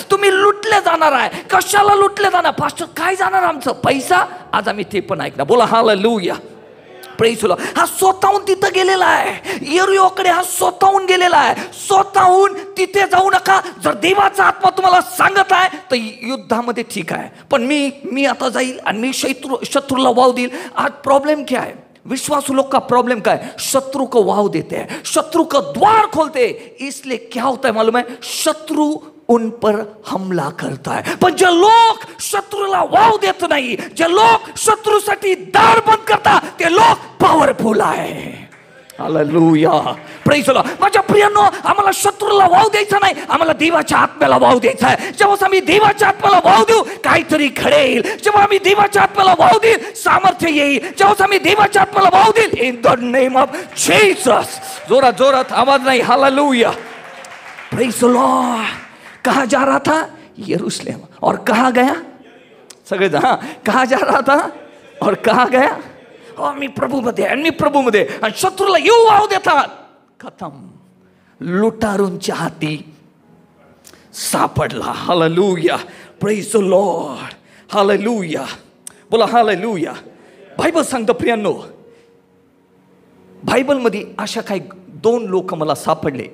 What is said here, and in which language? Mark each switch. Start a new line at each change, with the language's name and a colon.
Marathi: तुम्ही लुटले जाणार आहे. कशाला लुटले जाणार? पास्टर काय जाणार आमचं? पैसा. आज आम्ही ते पण ऐकणार. बोला हालेलुया.
English: Praise the lord.
Marathi: हा स्वतःहून तिथं गेलेला आहे. यरीहोकडे हा स्वतःहून गेलेला आहे. स्वतःहून तिथे जाऊ नका. जर देवाचा आत्मा तुम्हाला सांगत आहे तर युद्धामध्ये ठीक आहे, पण मी आता जाईल आणि मी शत्रूला वाव देईल.
Hindi: आज प्रॉब्लेम क्या है? विश्वासु लोग का प्रॉब्लम क्या है? शत्रु को वाव देते हैं, शत्रु का द्वार खोलते हैं. इसलिए क्या होता है मालूम है? शत्रु उन पर हमला करता है.
Marathi: पण जे लोक शत्रूला वाव देत नाही, जे लोक शत्रूसाठी दार बंद करतात, ते लोक पॉवरफुल आहे. हालेलुया.
English: Praise the lord.
Marathi: माझ्या प्रियांनो, आम्हाला शत्रूला वाव द्यायचा नाही, आम्हाला देवाच्या आत्म्याला वाव द्यायचा आहे. जेव्हा आम्ही देवाच्या आत्म्याला वाव देऊ, काहीतरी घडेल. जेव्हा आम्ही देवाच्या आत्म्याला वाव देईल, सामर्थ्य येईल. जेव्हा आम्ही देवाच्या आत्म्याला वाव देईल,
English: In the name of Jesus.
Marathi: जोरात जोरात आवाज नाही. हालेलुया. Praise the Lord.
Hindi: कहाँ जा रहा था?
Marathi: यरूशलेम.
Hindi: और कहाँ गया? सगळे कहाँ जा रहा था और कहाँ गया?
Marathi: मी प्रभूमध्ये आणि मी प्रभूमध्ये, आणि शत्रूला येऊ वाव देतात. खतम, लुटारूंच्या हाती सापडला. Hallelujah,
English: Praise the lord.
Marathi: Hallelujah, बोला हालेलुया. बायबल सांगतं प्रियांनो, बायबलमध्ये अशा काही 2 लोक मला सापडले.